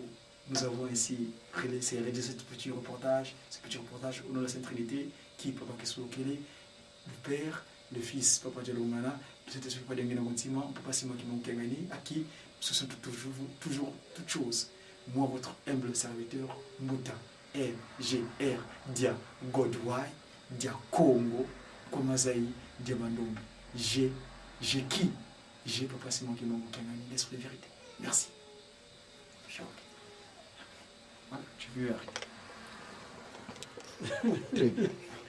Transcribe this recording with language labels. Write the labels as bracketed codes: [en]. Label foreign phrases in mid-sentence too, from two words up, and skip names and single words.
[fr] Nous avons ainsi réalisé ce petit reportage au nom de la Sainte Trinité, qui Papa Kesokele, le Père, le Fils, Papa Dialongana, le Saint-Esprit, Papa Diangana Kontima, Papa Simon Kimbango Kangani, à qui ce sont toujours toutes choses. Moi, votre humble serviteur, Mouta, R, Dia, Godwai, Dia Congo, Komazai, Dia Mandombe. J'ai qui? J'ai Papa Simon Kimbango Kangani, l'Esprit de vérité. Merci. Voilà, j'ai vu arrêter.